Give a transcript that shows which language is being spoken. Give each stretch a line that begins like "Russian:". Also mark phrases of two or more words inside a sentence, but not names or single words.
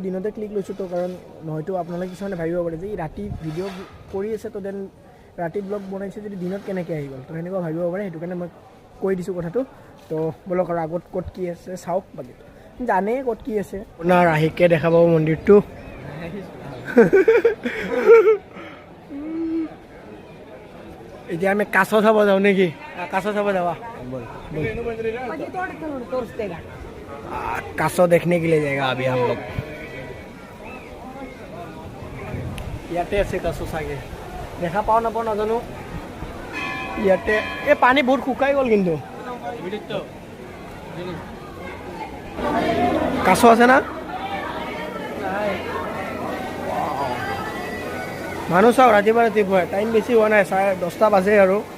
Assamese: দিনতে ক্লিক লৈছোঁ তো কাৰণ নহয়তো আপোনালোকে কিছুমানে ভাবিব পাৰে যে ই ৰাতি ভিডিঅ' কৰি আছে তো দেন ৰাতি ব্লগ বনাইছে যদি দিনত কেনেকৈ আহি গ'ল তো সেনেকুৱা ভাবিব পাৰে সেইটো কাৰণে মই কৈ দিছোঁ কথাটো তো ব'লক আৰু আগত ক'ত কি আছে চাওক বাকী জানেই ক'ত কি আছে আপোনাৰ আহিকে দেখা পাব মন্দিৰটো এতিয়া আমি কাছ চাব যাওঁ নেকি কাছ চাব যাবা
Hindi: कासो देखने के लिए जाएगा अभी हम लोग
Assamese: ইয়াতে আছে কাছ চাগে দেখা পাওঁ নাপাওঁ নাজানো ইয়াতে এই পানী বহুত শুকাই গ'ল কিন্তু কাছ আছে না মানুহ চাওক ৰাতিপুৱা ৰাতিপুৱা টাইম বেছি হোৱা নাই 10:30 বাজে আৰু